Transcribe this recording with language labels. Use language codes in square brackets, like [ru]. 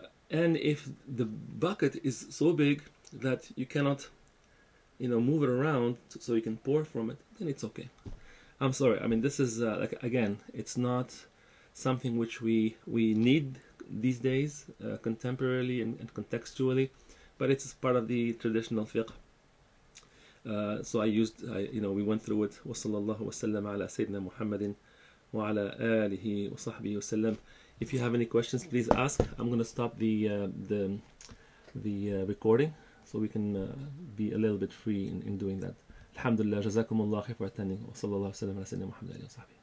[en] And if the bucket is so big that you cannot move it around so you can pour from it, then it's okay. I'm sorry, I mean, this is like, again, it's not something which we need these days, contemporarily and contextually, but it's part of the traditional fiqh. So we went through it. [ar] وصلى الله وسلم على سيدنا محمد وعلى آله وصحبه وسلم. [en] If you have any questions, please ask. I'm going to stop the recording so we can be a little bit free in doing that. Alhamdulillah, jazakum Allah khair for attending. [ar] وصلى الله وسلم على سيدنا محمد وعلى آله وصحبه.